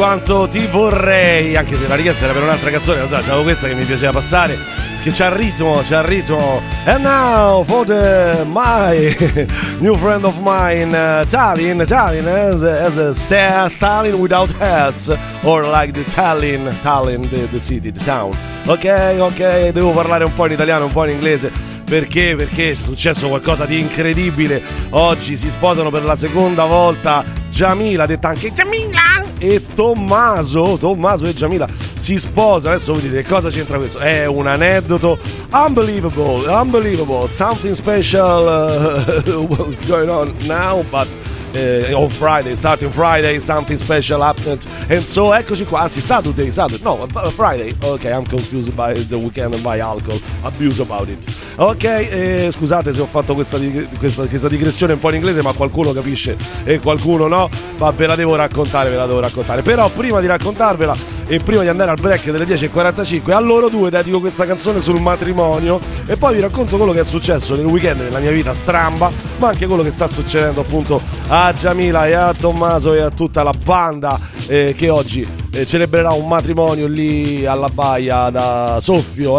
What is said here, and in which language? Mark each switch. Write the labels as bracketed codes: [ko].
[it] Quanto ti vorrei, anche se la richiesta era per un'altra canzone, lo so, c'avevo questa che mi piaceva passare, che c'ha il ritmo. [en] And now for the my new friend of mine, Tallinn, as a Stalin without S, or like the Tallinn, the city, the town. [it] Ok, devo parlare un po' in italiano, un po' in inglese. Perché è successo qualcosa di incredibile. Oggi si sposano per la seconda volta Jamila, detta anche Jamila, e Tommaso e Jamila si sposano. Adesso vedete che cosa c'entra questo. È un aneddoto [en] unbelievable, something special what's going on now, but on Friday, starting Friday, something special happened. And so [it] eccoci qua, anzi [en] Saturday, no, Friday. Ok, I'm confused by the weekend and by alcohol, abuse about it. [it] Ok, scusate se ho fatto questa digressione un po' in inglese, ma qualcuno capisce e qualcuno no. Ma ve la devo raccontare. Però prima di raccontarvela e prima di andare al break delle 10.45, a loro due dedico questa canzone sul matrimonio. E poi vi racconto quello che è successo nel weekend nella mia vita stramba, ma anche quello che sta succedendo appunto a Jamila e a Tommaso e a tutta la banda che oggi celebrerà un matrimonio lì alla Baia da Soffio.